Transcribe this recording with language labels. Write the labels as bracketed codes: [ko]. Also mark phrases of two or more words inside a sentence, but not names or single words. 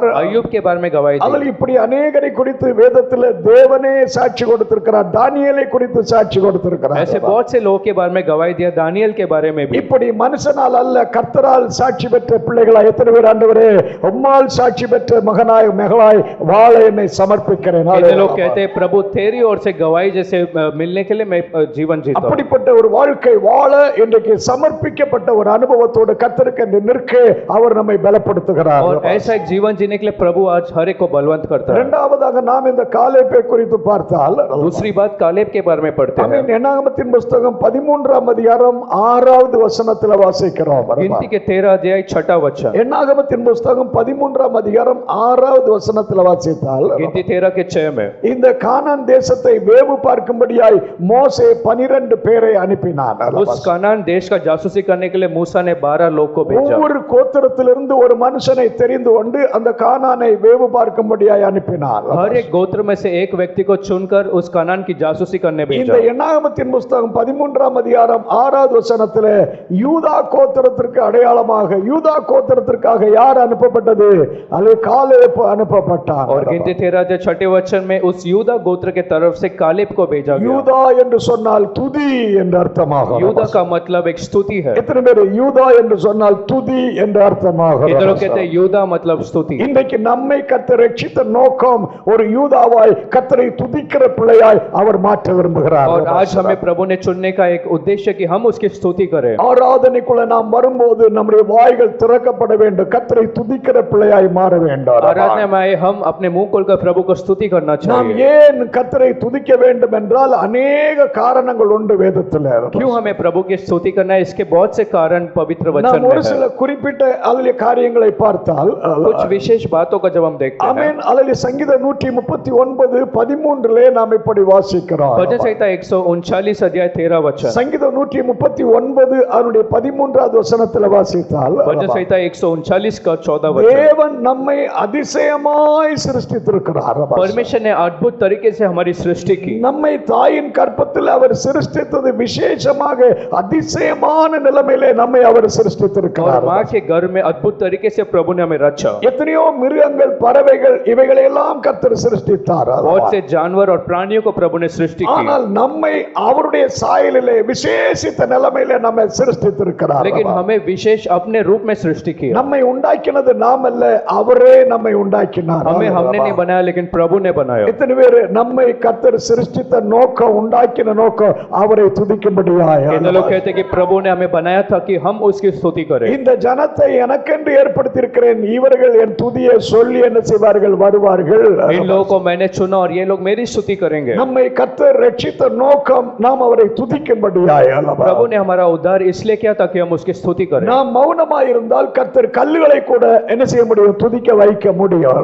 [hi] अय्यूब के बारे में गवाही दी। [ta] அல்லது இப்படி அநேகரை குறித்து வேதத்தில் தேவனே சாட்சி கொடுத்திருக்கிறார். தானியேலை குறித்து சாட்சி கொடுத்திருக்கிறார். [hi] ऐसे बहुत से लोग के बारे में गवाही दिया, दानियल के बारे में भी। [ta] இப்படி மனுஷனால் அல்ல கர்த்தரால் சாட்சி பெற்ற பிள்ளைகளாய் எத்தனை பேர் ஆண்டவரே உம்மால் சாட்சி பெற்ற மகனாய் மகளாய் வாழ என்னை சமர்ப்பிக்கிறேன். [hi] कितने लोग कहते हैं प्रभु तेरी ओर से गवाही जैसे मिलने के लिए मैं जीवन जीता हूं। [ta] அப்படிப்பட்ட ஒரு வாழ்க்கை வாழ இன்றைக்கு சமர்ப்பிக்கப்பட்ட ஒரு அனுபவத்தோடு கர்த்தருக்கு என்று நிற்க அவர் நம்மை பலப்படுத்துகிறார். [hi] और ऐसा एक जीवन जीने के लिए प्रभु आज हर एक को बलवंत करता है। [ta] இரண்டாவதாக நாம் இந்த காலேப்பை குறித்து பார்த்தால் [hi] दूसरी बात कालेब के बारे में पढ़ते हैं। [ta] என்னாகமத்தின் புஸ்தகம் 13ஆம் அதிகாரம் 6வது வசனத்தில் வாசிக்கிறோம். [hi] गिनती के 13 अध्याय 6 वचन, [ta] என்னாகமத்தின் புஸ்தகம் 13ஆம் அதிகாரம் 6வது வசனத்தில் வாசித்தால் [hi] गिनती 13 के 6 में [ta] இந்த கானான் தேசத்தை வேவு பார்க்கும்படியாய் மோசே 12 பேரை அனுப்பினான். [hi] उस कनान देश का जासूसी करने के लिए मूसा ने 12 लोग को भेजा। [ta] ஒவ்வொரு கோத்திரத்திலிருந்து ஒரு மனுஷனை தெரிந்து கொண்டு அந்த கானானை வேவு பார்க்கும்படியாய் அனுப்பினார். [hi] हर एक गोत्र में से एक व्यक्ति को चुनकर उस कनान की जासूसी करने [ta] இந்த [hi] भेजा। [ta] என்னாகமத்தின் புஸ்தகம் 13ஆம் அதிகாரம் 6வது வசனத்திலே யூதா கோத்திரத்திற்கு அடையாளமாக யூதா கோத்திரத்திற்காக யார் அனுப்பப்பட்டது? அது காலேப் அனுப்பப்பட்டான். [hi] और गिनती 13 अध्याय 6 वचन में उस यूदा गोत्र के तरफ से कालेब को भेजा गया। [ta] யூதா என்று சொன்னால் துதி என்று அர்த்தமாகும். [hi] यूदा का मतलब एक स्तुति है। [ta] எத்தனை பேர் யூதா என்று சொன்னால் துதி என்று அர்த்தமாகும்? [hi] कितने लोग कहते हैं यूदा मतलब स्तुति। [ta] இன்றைக்கு நம்மை கர்த்தர் ரட்சித்த நோக்கம் ஒரு யூதாவாய் கர்த்தரை துதிக்கிற பிள்ளையாய் அவர் மாற்ற விரும்புகிறார். [hi] और आज हमें प्रभु ने चुनने का एक उद्देश्य कि हम उसकी स्तुति करें। [ta] ஆராதனைக்குள்ள நாம் வரும்போது நம்முடைய வாய்கள் திறக்கப்பட வேண்டும், கர்த்தரை துதிக்கிற பிள்ளையாய் மாற வேண்டும். [hi] आराधना में आए हम अपने मुंह खोलकर प्रभु को स्तुति करना [ta] நாம் [hi] चाहिए। [ta] ஏன் கர்த்தரை துதிக்க வேண்டும் என்றால் அநேக காரணங்கள் காரணங்கள் உண்டு வேதத்துல. [hi] क्यों हमें प्रभु की स्तुति करना है? इसके बहुत से कारण पवित्र वचन [ta] நாம் [hi] में [ta] ஒரு [hi] है। [ta] சில குறிப்பிட்ட அல்லேலூயா காரியங்களை பார்த்தால் [hi] कुछ विशेष बातों का जब हम देखते हैं, [ta] ஆமென். அல்லேலூயா சங்கீதம் 139:13 நாம் இப்படி வாசிக்கிறோம். [hi] भजन संहिता 139 अध्याय 13 वचन, [ta] சங்கீதம் 139 அதனுடைய 13வது வசனத்துல வாசித்தால் [hi] भजन संहिता 139 का 14 वचन, [ta] தேவன் நம்மை அதிசயமாய் சிருஷ்டித்திருக்கிறார். [hi] परमेश्वर ने अद्भुत तरीके से हमारी सृष्टि की। [ta] நம்மை தாயின் கற்பத்தில் அவர் சிருஷ்டித்தது விசேஷமாக அதிசயமான நிலைமையிலே நம்மை அவர் [hi] और [ta] சிருஷ்டித்திருக்கிறார். [hi] माँ के गर्भ में अद्भुत तरीके से प्रभु ने हमें रचा। [ta] எத்தனையோ மிருகங்கள் பறவைகள் இவைகளை எல்லாம் கர்த்தர் சிருஷ்டித்தார். [hi] बहुत से जानवर और प्राणियों को प्रभु ने सृष्टि की, [ta] ஆனால் நம்மை அவருடைய சாயலிலே விசேஷித்த நிலைமையிலே நம்மை சிருஷ்டித்திருக்கிறார். [hi] लेकिन हमें विशेष अपने रूप में सृष्टि की। [ta] நம்மை உண்டாக்கினது நாம் அல்ல, அவரே நம்மை உண்டாக்கினார். [hi] हमें हमने नहीं बनाया, लेकिन प्रभु ने बनाया। [ta] எத்தனை பேர் நம்மை கர்த்தர் சிருஷ்டித்த நோக்கம் உண்டாக்கின நோக்கம் அவரை துதிக்கும்படியாய். [hi] कितने लोग कहते हैं कि प्रभु ने हमें बनाया था कि हम उसकी स्तुति करें। [ta] இந்த ஜனத்தை எனக்கென்று ஏற்படுத்தியிருக்கிறேன், இவர்கள் என் துதியை சொல்லி என்ன செய்வார்கள், வருவார்கள். [hi] इन लोगों को मैंने चुना और ये लोग मेरी स्तुति करेंगे। [ta] நம்மை கர்த்தர் ரட்சித்த நோக்கம் நாம் அவரை துதிக்கும்படியாய். [hi] प्रभु ने हमारा उद्धार इसलिए किया ताकि हम उसकी स्तुति करें। [ta] நாம் மௌனமாய் இருந்தால் கர்த்தர் கல்லுகளை கூட என்ன செய்ய முடியும், துதிக்க வைக்க முடியும்.